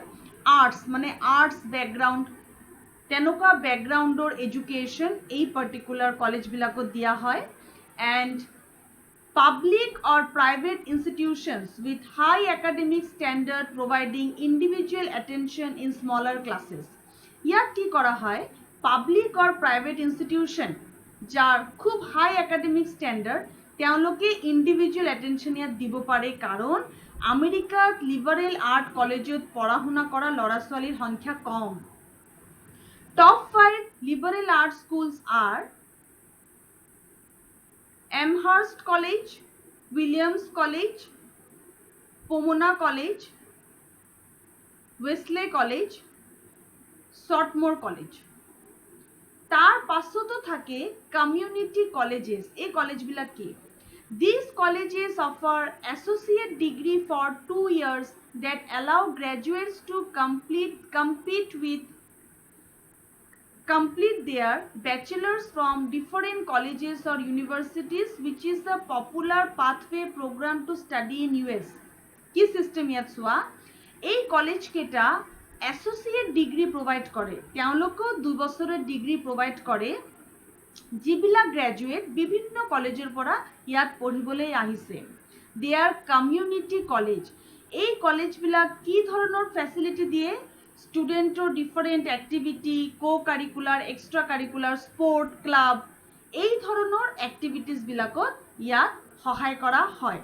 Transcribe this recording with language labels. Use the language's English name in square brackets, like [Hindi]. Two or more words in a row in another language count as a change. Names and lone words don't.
[Assamese] আর্টস মানে [English] arts background, [Assamese] তেনেকুৱা ব্যাকগ্রাউন্ডৰ এডুকেশন এই পার্টিকুলার কলেজবিলাকত দিয়া হয়। [English] and public or private institutions with high academic standard providing individual attention in smaller classes. [Assamese] ইয়াত কি কৰা হয়? [English] public or private institution [Assamese] যাৰ খুব [English] high academic standard, [Assamese] তেওঁলোকে [English] individual attention [Assamese] ইয়াত দিব পাৰে, কাৰণ আমেরিকাত [English] liberal art [Assamese] কলেজত পঢ়া শুনা কৰা ল'ৰা ছোৱালীৰ সংখ্যা কম। [English] Top 5 liberal arts schools are Amherst College, Williams College, Pomona College, Wesley College, Swarthmore College. [Assamese] তার পাশতো থাকে [English] community colleges. [Assamese] এই কলেজবিলাক কি? [English] These colleges offer associate degree for 2 years that allow graduates to complete their bachelors from different colleges or universities, which is the popular pathway program to study in US. [Assamese] কি সিস্টেম ইয়াত চোৱা? এই কলেজ কেটা [English] associate degree provide [Assamese] করে, তেওঁলোকক 2 বছরের [English] degree provide [Assamese] করে যিবিলাক গ্ৰেজুৱেট বিভিন্ন কলেজৰ পৰা ইয়াত পঢ়িবলৈ আহিছে। [English] they are community college. [Assamese] এই কলেজবিলাক কি ধৰণৰ ফেচিলিটি দিয়ে? ষ্টুডেণ্টৰ [English] different activity, curricular, extra curricular, sport club, [Assamese] এই ধৰণৰ এক্টিভিটিজবিলাকত ইয়াত সহায় কৰা হয়।